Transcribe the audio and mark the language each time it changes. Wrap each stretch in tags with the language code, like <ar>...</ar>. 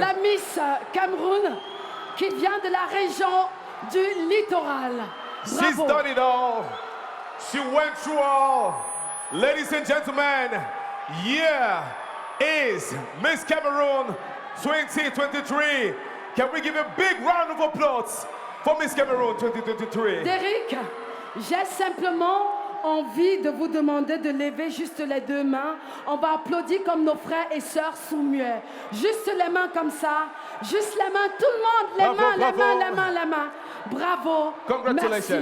<fr>la Miss Cameroun qui vient de la région du littoral.</fr> <en>She's</en> <fr>Bravo.</fr> <en>done it all. She went through all. Ladies and gentlemen, here is Miss Cameroon 2023. Can we give a big round of applause for Miss Cameroon 2023?</en> <fr>Derrick, j'ai simplement envie de vous demander de lever juste les deux mains. On va applaudir comme nos frères et sœurs sont muets. Juste les mains comme ça. Juste les mains, tout le monde. Les Bravo, mains, bravo. les mains, les mains, les mains. Bravo.</fr> <en>Congratulations.</en>